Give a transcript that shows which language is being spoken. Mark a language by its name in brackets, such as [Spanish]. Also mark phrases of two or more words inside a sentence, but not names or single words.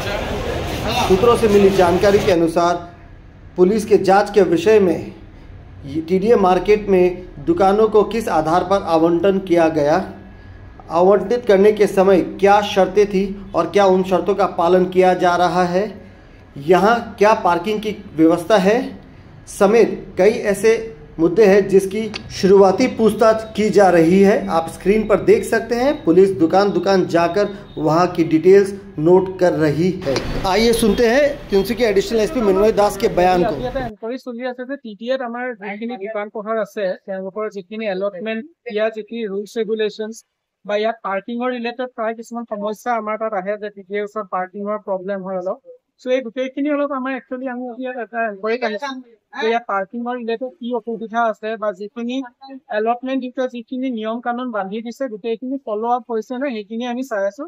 [Hindi] सूत्रों से मिली जानकारी के अनुसार पुलिस के जांच के विषय में टीडीए मार्केट में दुकानों को किस आधार पर आवंटन किया गया, आवंटित करने के समय क्या शर्तें थी और क्या उन शर्तों का पालन किया जा रहा है, यहाँ क्या पार्किंग की व्यवस्था है समेत कई ऐसे मुद्दे हैं जिसकी शुरुआती पूछताछ की जा रही है। आप स्क्रीन पर देख सकते हैं पुलिस दुकान जाकर वहां की [English] details note [Hindi] कर रही है। आइए सुनते हैं तिनसुकिया [English] additional SP [Hindi] मिन्मय दास के बयान को। [Assamese] এনকোয়াৰী চলি আছে যে টিটিএত আমাৰ যিখিনি দোকান পোহাৰ আছে তেওঁলোকৰ যিখিনি এলটমেন্ট ইয়াৰ যিখিনি [English] rules regulations [Assamese] বা ইয়াত পাৰ্কিঙৰ ৰিলেটেড প্ৰায় কিছুমান সমস্যা আমাৰ তাত আহে যে টিটিএৰ ওচৰত পাৰ্কিঙৰ প্ৰব্লেম হয় অলপ। সো এই গোটেইখিনি অলপ আমাৰ একচুৱেলি আমি ইয়াত এটা এনকোৱাৰী কৰিছোঁ যে ইয়াত পাৰ্কিঙৰ ৰিলেটেড কি অসুবিধা আছে বা যিখিনি এলটমেন্ট দিছে যিখিনি নিয়ম কানুন বান্ধি দিছে গোটেইখিনি [English] follow up [Assamese] হৈছে নে সেইখিনি আমি চাই আছো।